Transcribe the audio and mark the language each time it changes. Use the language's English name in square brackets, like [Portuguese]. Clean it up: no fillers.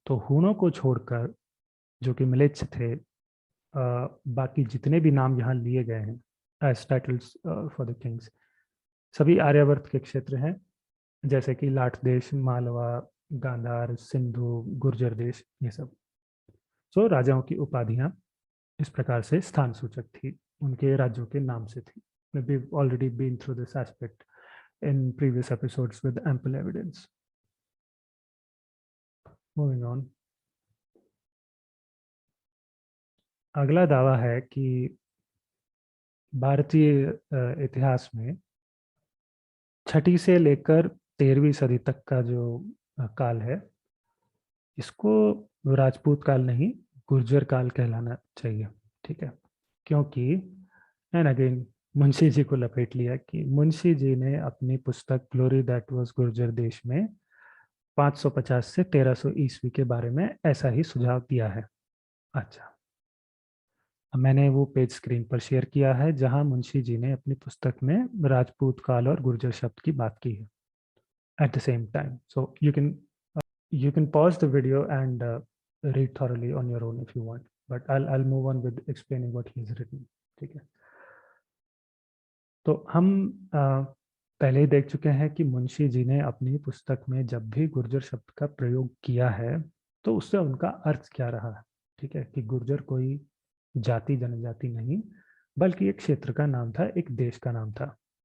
[Hindi] तो हूणों को छोड़कर जो कि म्लेच्छ थे, बाकी जितने भी नाम यहाँ लिए गए हैं [English] as titles for the kings, [Hindi] सभी आर्यावर्त के क्षेत्र हैं, जैसे कि लाट देश, मालवा, गांधार, सिंधु, गुर्जर देश, ये सब। सो राजाओं की उपाधियां इस प्रकार से स्थान सूचक थी, उनके राज्यों के नाम से थी। [English] We've already been through this aspect in previous episodes with ample evidence. Moving on. [Hindi] अगला दावा है कि भारतीय इतिहास में 6ठी से लेकर 13वीं सदी तक का जो काल है, इसको राजपूत काल नहीं, गुर्जर काल कहलाना चाहिए, ठीक है। क्योंकि एंड अगेन मुंशी जी को लपेट लिया कि मुंशी जी ने अपनी पुस्तक ग्लोरी दैट वाज गुर्जर देश में 550 से 1300 ईस्वी के बारे में ऐसा ही सुझाव दिया है। अच्छा, अब मैंने वो पेज स्क्रीन पर शेयर किया है जहां मुंशी जी ने अपनी पुस्तक में राजपूत काल और गुर्जर शब्द की बात की है [English] At the same time. So you can pause the video and read thoroughly on your own if you want, but I'll move on with explaining what he has written, [Hindi] ठीक है। तो हम पहले ही देख चुके हैं कि मुंशी जी ने अपनी पुस्तक में जब भी गुर्जर शब्द का प्रयोग किया है तो उससे उनका अर्थ क्या रहा है, ठीक है, कि गुर्जर कोई जाति जनजाति नहीं बल्कि एक क्षेत्र का नाम था, एक देश का नाम था।